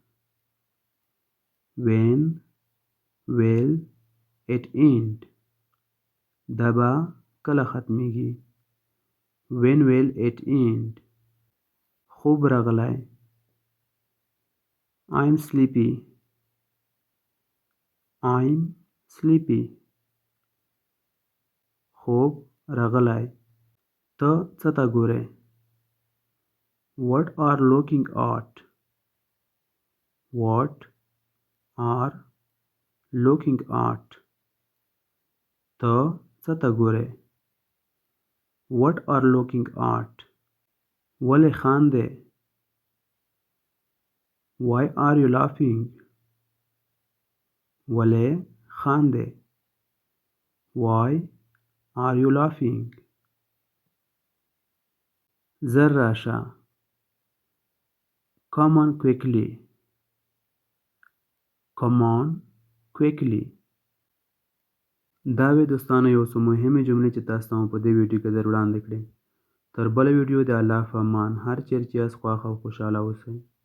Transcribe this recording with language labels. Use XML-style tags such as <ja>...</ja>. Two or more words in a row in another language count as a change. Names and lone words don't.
<en>When will it end?</en> <ps>دا به کله ختمیږي؟</ps> <en>When will it end?</en> <ps>خوب راغلی.</ps> <en>I'm sleepy. I'm sleepy.</en> <ps>خوب راغلی. ته څه ته ګورې؟</ps> <en>What are looking at? What are looking at?</en> <ps>ته څه ته ګورې؟</ps> <en>What are looking at?</en> <ps>ولې خاندې؟</ps> <en>Why are you laughing?</en> <ps>ولې خاندې؟</ps> <en>Why are you laughing?</en> <ps>زر راشه.</ps> <en>Come on quickly. Come on quickly.</en> <ps>دا وې دوستانو یو څو مهمې جملې چې تاسو ته مو په دې ویډیو کې در وړاندې کړې. تر بله ویډیو د الله په امان. هر چیرې چې یاست خوښ او خوشحاله اوسئ.</ps>